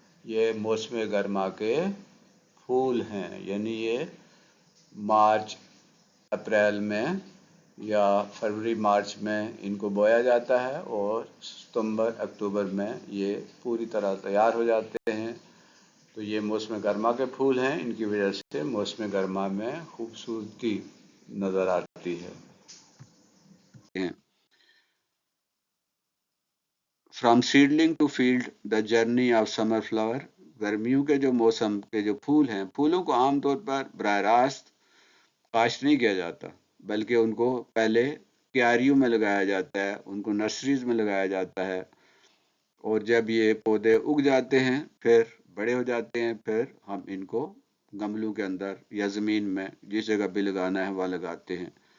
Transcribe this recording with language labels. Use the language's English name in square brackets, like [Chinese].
[Urdu] یہ موسم گرما کے پھول ہیں، یعنی یہ مارچ اپریل میں یا فروری مارچ میں ان کو بویا جاتا ہے، اور ستمبر اکتوبر میں یہ پوری طرح تیار ہو جاتے ہیں. تو یہ موسم گرما کے پھول ہیں، ان کی وجہ سے موسم گرما میں خوبصورتی نظر آتی ہے. [English] From seedling to field the journey of summer flower. [Urdu] گرمیوں کے جو موسم کے جو پھول ہیں، پھولوں کو عام طور پر براہ راست کاشت نہیں کیا جاتا، بلکہ ان کو پہلے کیاریوں میں لگایا جاتا ہے، ان کو نرسریز میں لگایا جاتا ہے، اور جب یہ پودے اگ جاتے ہیں پھر بڑے ہو جاتے ہیں پھر ہم ان کو گملوں کے اندر یا زمین میں جس جگہ بھی لگانا ہے وہاں لگاتے ہیں.